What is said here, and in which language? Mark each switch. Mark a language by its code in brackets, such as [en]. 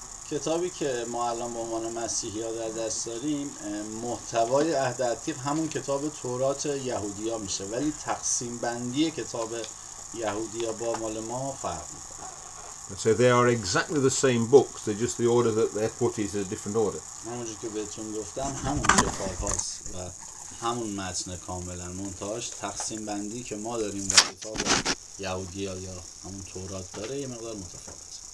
[fa] کتابی که ما الان به عنوان مسیحی‌ها در دست داریم محتوای عهد عتیق همون کتاب تورات یهودی‌ها میشه ولی تقسیم بندی کتاب یهودی‌ها با مال ما فرق میکنه. [en] So they are exactly the same books. They're just the order that they're put is a different order. [fa] همونجور که بهتون گفتم همون کتاب هاست و همون متن کاملا منتهاش تقسیم بندی که ما داریم و کتاب یهودی‌ها یا همون تورات داره یه مقدار متفاوته.